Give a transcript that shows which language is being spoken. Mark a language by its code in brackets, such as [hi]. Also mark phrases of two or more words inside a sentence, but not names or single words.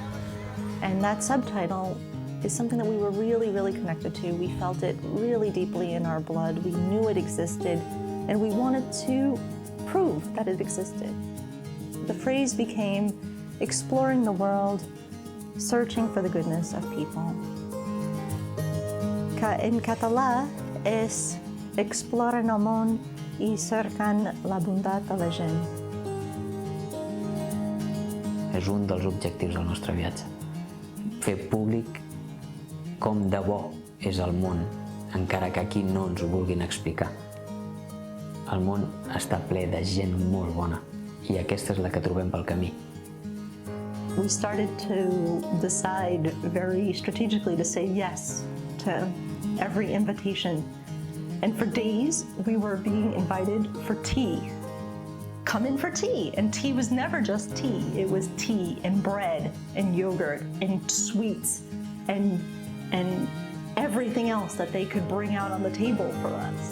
[en] And that subtitle is something that we were really, really connected to. We felt it really deeply in our blood. We knew it existed, and we wanted to prove that it existed. The phrase became exploring the world, searching for the goodness of people. [ca] En català és exploren el món i cerquen la bondat de la gent. És un dels objectius del nostre viatge. Fer públic com de bo és el món, encara que aquí no ens ho vulguin explicar. El món està ple de gent molt bona i aquesta és la que trobem pel camí. [en] We started to decide very strategically to say yes to every invitation. And for days, we were being invited for tea. Come in for tea. And tea was never just tea. It was tea and bread and yogurt and sweets and everything else that they could bring out on the table for us.